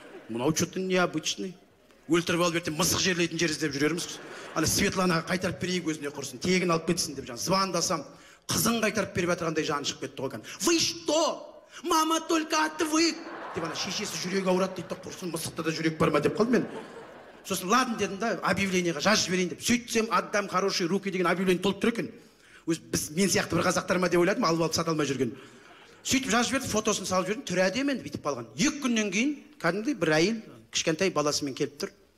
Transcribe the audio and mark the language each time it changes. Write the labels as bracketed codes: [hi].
[kk] Мынау [ru] что-то необычный. [kk] Өлтіріп алып ертең мысық жерлейтін жер іздеп жүрерміз. Ана Светланаға қайтарып берейік өзіне құрсын, тегін алып кетсін деп жаңа. Звондасам, қызын қайтарып беріп жатырғандай жаны шығып кетті ғой. [ru] Вы что? Мама только отвык. [kk] Деп ана шешесі жүрегі ауырады дейді, құрсын мысықта да жүрек бар ма деп қалдым мен. Сосын [ru] ладно [kk] дедім да, объявлениеға жазып жіберейін деп. Сөйтсем [ru] отдам хорошие руки [kk] деген объявление толып тұр екен. Мен сияқты бір қазақтар ма деп ойладым, алып сата алмай жүрген. Сөйтіп жазып жіберді, фотосын салып жібердім, түрі әдемі енді бүйтіп қалған. 2 күннен кейін кәдімгідей бір әйел кішкентай баласымен келіп тұр.